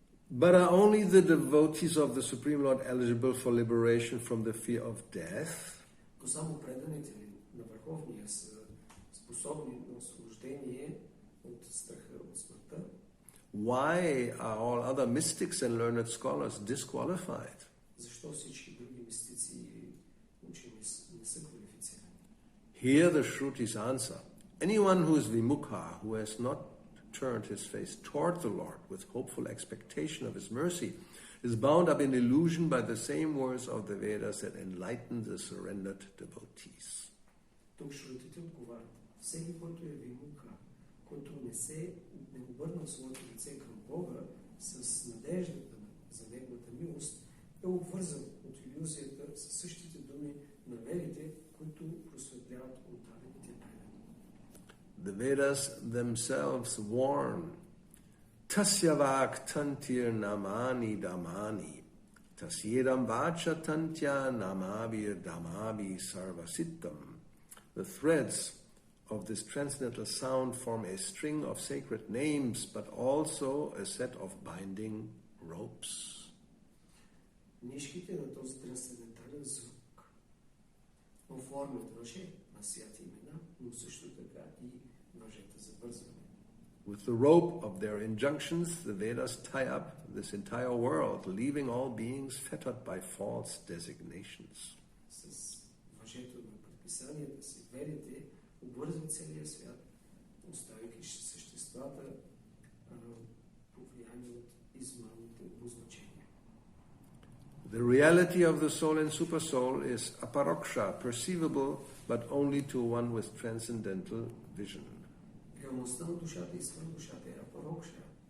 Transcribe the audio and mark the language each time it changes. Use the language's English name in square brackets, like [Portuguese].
[English] But are only the devotees of the Supreme Lord eligible for liberation from the fear of death? [Bulgarian] Само преданите на Върховния са способни на освобождение от страха от смъртта. [English] Why are all other mystics and learned scholars disqualified? [Bulgarian] Защо всички други мистици и учени не са квалифицирани? [English] Hear the Shruti's answer. Anyone who is vimukha, who has not turned his face toward the Lord with hopeful expectation of his mercy, is bound up in illusion by the same words of the Vedas that enlighten the surrendered devotees. [Bulgarian] Тук Шрутите отговарят. Всеки, който е вимука, който не обърна своето лице към Бога с надеждата за неговата милост, е обвързан от илюзията със същите думи на ведите, които просветляват отдадените предани. [English] The Vedas themselves warn, [Sanskrit] Tasyavak tantir namani damani, tasyedam vacha tantya namavir damavi sarvasittam. [English] The threads of this transcendental sound form a string of sacred names, but also a set of binding ropes. [Bulgarian] Нишките на този трансцендентален звук оформят въже на святи имена, но също така и въжета за вързване. [English] With the rope of their injunctions, the Vedas tie up this entire world, leaving all beings fettered by false designations. [Bulgarian] С въжето на предписанията си ведите обвързват целия свят, оставяйки съществата повлияни от измамните обозначения. [English] The reality of the soul and supersoul is aparoksha, perceivable, but only to one with transcendental vision. [Bulgarian] Реалността на душата и свръхдушата е апарокша.